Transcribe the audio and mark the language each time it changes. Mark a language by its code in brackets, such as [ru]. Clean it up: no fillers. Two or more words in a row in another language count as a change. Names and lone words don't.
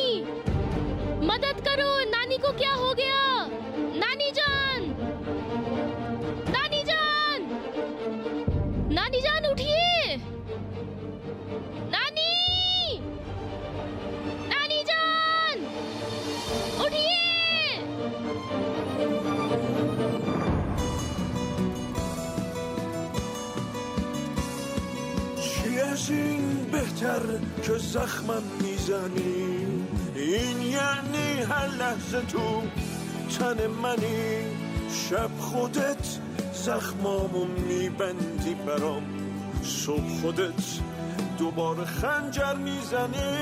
[hi] मदद करो, नानी को क्या हो गया? नानी जान, नानी जान, नानी जान उठिए, नानी, नानी जान, उठिए। [fa] از این بهتر که زخمم میزنی، این یعنی هر لحظه تو تن منی، شب خودت زخمامو میبندی برام، صبح خودت دوباره خنجر میزنی.